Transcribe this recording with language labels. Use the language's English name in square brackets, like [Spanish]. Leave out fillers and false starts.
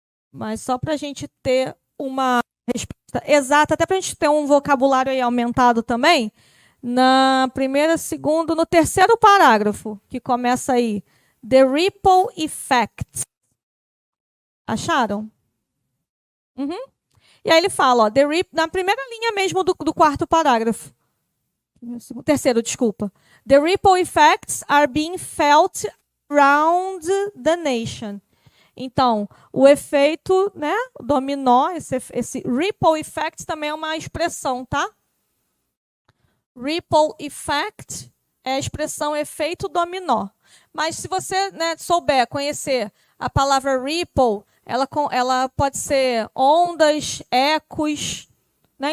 [Portuguese] Mas só para a gente ter uma resposta exata, até para a gente ter um vocabulário aí aumentado também, na primeira, segundo, no terceiro parágrafo, que começa aí, The Ripple Effect. Acharam? Uhum. E aí ele fala, ó, na primeira linha mesmo do quarto parágrafo. Terceiro, desculpa. [English] The ripple effects are being felt around the nation. [Portuguese] Então, o efeito, né, dominó, esse ripple effect também é uma expressão, tá? Ripple effect é a expressão efeito dominó. Mas se você, né, souber conhecer a palavra ripple, ela pode ser ondas, ecos, né?